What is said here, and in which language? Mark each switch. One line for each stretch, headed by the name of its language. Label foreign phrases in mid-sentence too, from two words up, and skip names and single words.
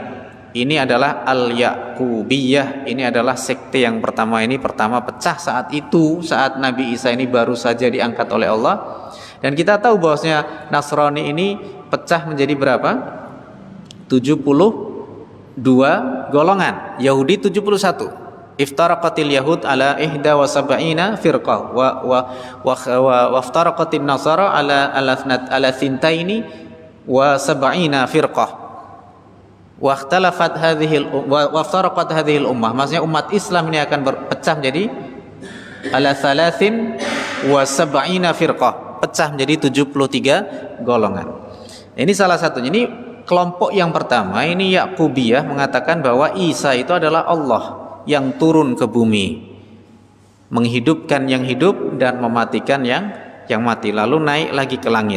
Indonesian: Ini adalah al-Yaqubiyah, ini adalah sekte yang pertama pecah saat itu, saat Nabi Isa ini baru saja diangkat oleh Allah. Dan kita tahu bahwasanya Nasrani ini pecah menjadi berapa? 72 golongan. Yahudi 71.
Arabic: افترقت اليهود على 71 فرقة وافترقت النصارى على ثنتين وسبعين فرقة واختلفت وافترقت هذه الأمة.
Indonesian: Maksudnya umat Islam ini akan berpecah menjadi
Arabic: على ثلاث وسبعين فرقة,
Indonesian: pecah menjadi 73 golongan. Ini salah satunya. Ini kelompok yang pertama, ini Yaqubiyah, mengatakan bahwa Isa itu adalah Allah yang turun ke bumi, menghidupkan yang hidup dan mematikan yang mati, lalu naik lagi ke langit.